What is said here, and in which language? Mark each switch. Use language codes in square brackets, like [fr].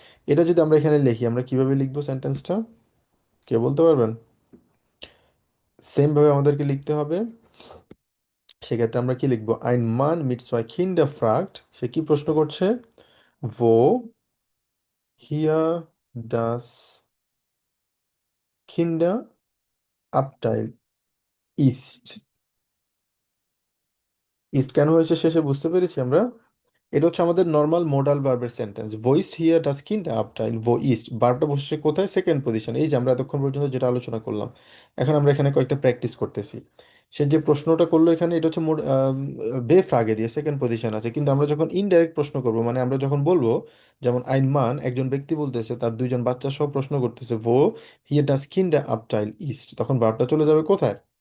[bn] এটা যদি আমরা এখানে লিখি আমরা কিভাবে লিখবো সেন্টেন্সটা, কে বলতে পারবেন? সেম ভাবে আমাদেরকে লিখতে হবে। সেক্ষেত্রে আমরা কি লিখবো? আইন মান মিট [de] zwei Kinder fragt, [bn] সে কি প্রশ্ন করছে? [de] wo hier das Kinderabteil ist। [bn] East কেন হয়েছে শেষে বুঝতে পেরেছি আমরা। এটা হচ্ছে আমাদের নর্মাল মোডাল ভার্বের sentence. Voice here does kinder আপটাইল who east, ভার্বটা বসেছে কোথায়? Second position. এই যে আমরা এতক্ষণ পর্যন্ত যেটা আলোচনা করলাম, এখন আমরা এখানে কয়েকটা প্র্যাকটিস করতেছি। সে যে প্রশ্নটা করলো এখানে, এটা হচ্ছে বে ফ্রাগে দিয়ে সেকেন্ড পজিশন আছে, কিন্তু আমরা যখন ইনডাইরেক্ট প্রশ্ন করবো, মানে আমরা যখন বলবো, যেমন আইন মান একজন ব্যক্তি বলতেছে তার দুইজন বাচ্চা সহ প্রশ্ন করতেছে ভো হিয়ার ডাজ কিন্ডার আপটাইল ইস্ট, তখন ভার্বটা চলে যাবে কোথায়?